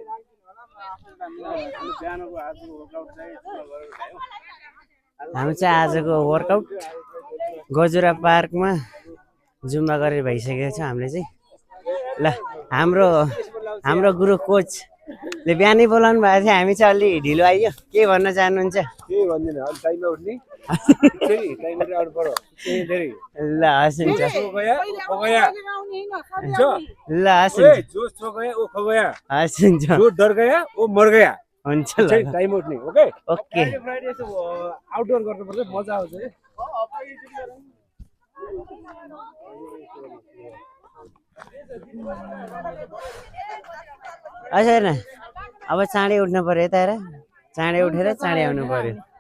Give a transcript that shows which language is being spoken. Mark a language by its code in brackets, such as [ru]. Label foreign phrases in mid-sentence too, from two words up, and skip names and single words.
[ne] हामी चाहिँ आजको वर्कआउट गोर्जुरा पार्कमा जुम्बा गरेर भइसकेको छ हामीले चाहिँ ल हाम्रो गुरु कोचले बिहानै बोलाउनु भएको थियो हामी चाहिँ अलि ढिलो आइयो के भन्न चाहनुहुन्छ के भन्दिन अलि टाइममा उठ्ने टाइममा आउनु पर्यो ल हस् हुन्छ ल हस् [hi] जो सो गया वो खो गया [ne] हस् हुन्छ [hi] जो डर गया वो मर गया [ne] हुन्छ ल टाइम उठ्ने ओके ओके फ्राइडे यसो आउटडोर गर्नुपर्छ मजा आउँछ है अच्छा हेर्न अब चाँडै उठ्नु पर्यो यता हेर चाँडै उठेर चाँडै आउनु पर्यो